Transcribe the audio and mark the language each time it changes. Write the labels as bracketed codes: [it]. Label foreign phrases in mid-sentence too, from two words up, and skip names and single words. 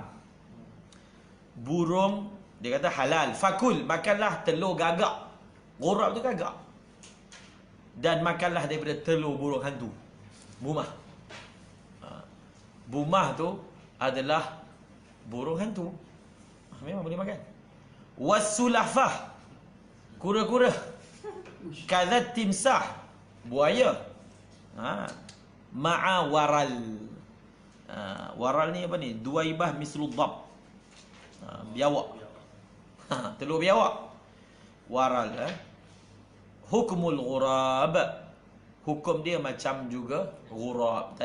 [ms] Burung, dia kata halal. Fakul, makanlah telur gagak. Ghurab tu gagak. Dan makanlah daripada telur burung hantu. Bumah. Bumah tu adalah burung hantu. Memang boleh makan. Wasulafah, kura-kura. [ar] كذا التمساح, [ms] buaya. [ar] مع ورل. [ms] Waral ni apa ni? [ar] دويبة مثل الضب. Biawak. [ms] Telur biawak. Waral. [ar] حكم الغراب. [ms] Hukum dia macam juga ghurab.